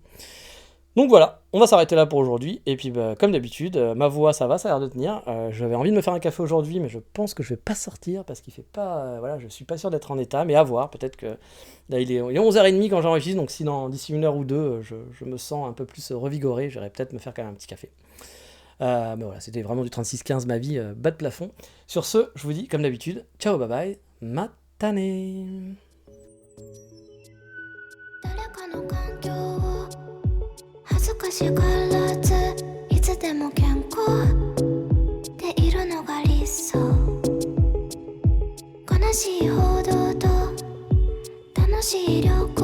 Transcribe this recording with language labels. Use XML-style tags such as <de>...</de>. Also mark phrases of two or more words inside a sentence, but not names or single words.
<fr>Donc voilà, on va s'arrêter là pour aujourd'hui, et puis comme d'habitude, ma voix ça a l'air de tenir, j'avais envie de me faire un café aujourd'hui, mais je pense que je vais pas sortir, parce qu'il fait pas, voilà, je suis pas sûr d'être en état, mais à voir, peut-être que, là il est 11h30 quand j'enregistre, donc si d'ici 1 heure ou 2, je me sens un peu plus revigoré, j'irai peut-être me faire quand même un petit café. Mais voilà, c'était vraiment du 36-15 ma vie, bas de plafond. Sur ce, je vous dis, comme d'habitude, ciao,</fr> <en>bye bye,</en> <fr>matane.</fr> <ja>誰かの環境を恥ずかしがらずいつでも健康でいるのが理想悲しい報道と楽しい料</ja>